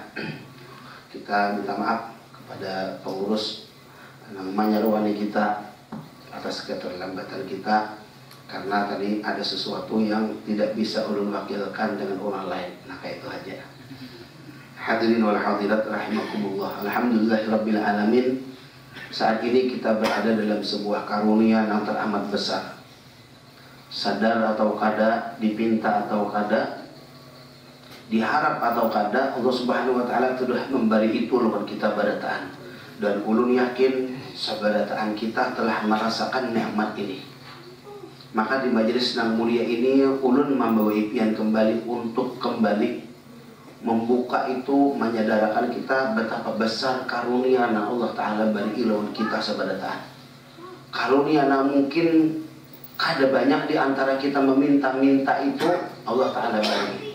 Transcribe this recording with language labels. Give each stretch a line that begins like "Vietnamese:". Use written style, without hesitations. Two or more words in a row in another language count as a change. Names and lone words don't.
Indonesian: Kita minta maaf kepada pengurus namanya Ruwani kita atas keterlambatan kita, karena tadi ada sesuatu yang tidak bisa ulun wakilkan dengan orang lain. Nah kayak itu aja.
Arabic: الحاضرين والحاضرات رحمكم الله. الحمد لله رب العالمين.
Indonesian: Saat ini kita berada dalam sebuah karunia yang teramat besar. Sadar atau kada, dipinta atau kada, diharap atau kada,
Arabic: الله سبحانه وتعالى
Indonesian: telah memberi itu
Banjar: lawan kita barataan.
Indonesian: Dan ulun yakin sabarataan kita telah merasakan nikmat ini. Maka di majelis nang mulia ini ulun membawa impian kembali untuk kembali membuka itu, menyadarakan kita betapa besar karunia yang
Arabic: الله تعالى
Indonesian: beri
Banjar: lawan kita sabarataan.
Indonesian: Karunia yang mungkin ada banyak di antara kita meminta-minta itu
Arabic: الله تعالى
Indonesian: beri.